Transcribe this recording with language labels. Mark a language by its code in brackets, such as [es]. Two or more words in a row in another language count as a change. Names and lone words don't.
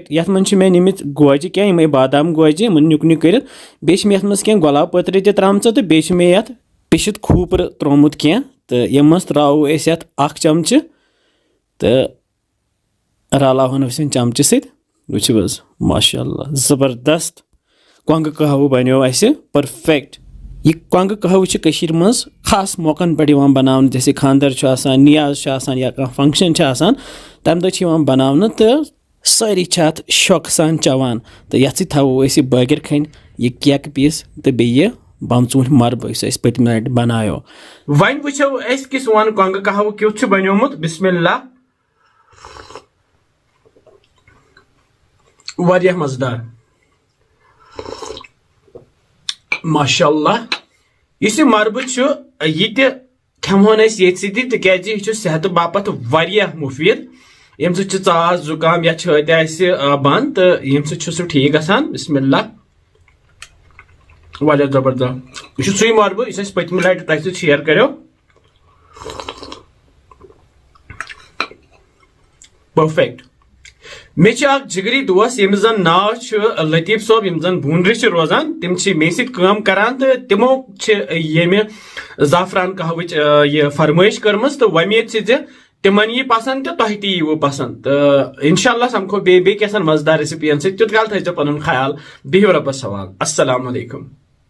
[ks] यथ मन मे निमित गोज क्या यम बादाम गोज नुक नुक कर बे यथ मज क्या गुलाब पत्र त्राम तो बे मे यथ पिशित खूपर त्रोमुत क्या तो यम मज त्रो यथ 1 चमच तो रलावन चमच सत वुच माशाअल्लाह ज़बरदस्त कोंग कहवह बनो परफेक्ट। यह कोंग कहवह कशीर मज खास मौकन पे बनावन जैसे खानदर नियाज या फंक्शन तम दह बनावन तो सारी अत शौक सान चवान। तो ये थो बगर खन यह केक पीस तो बे बम चूंठ मरब पतम लट बनायो। वन वो किस वन कोंग कहवह क्युत बनोमुत बिस्मिल्लाह वारिया मजेदार माशाअल्लाह। इस मरब यह खेमोन ये सह सेहत बापत वारिया मुफीद यम ास जुकाम या छत बंद तो यम सह ठीक गसान। बिस्मिल्लाह वारिया जबरदस्त यह सू मरब इस पतम लट तह शेयर करो परफेक्ट। मे जिगरी दोस्त यम जन नाव लतीफ सोब यम जन बूनर रोजान तिम मे सम करान तो तिमो ये ज़ाफ़रान कहवच यह फरमाइश कर्म तो वमेद तिमन यी पसंद तो तह ती वो पसंद तो इंशाल्लाह समखो बे कैसन मजेदार रेसिपी तुत काल थो पन ख्याल बिहिव रब्बस हवाल। अस्सलाम वालेकुम।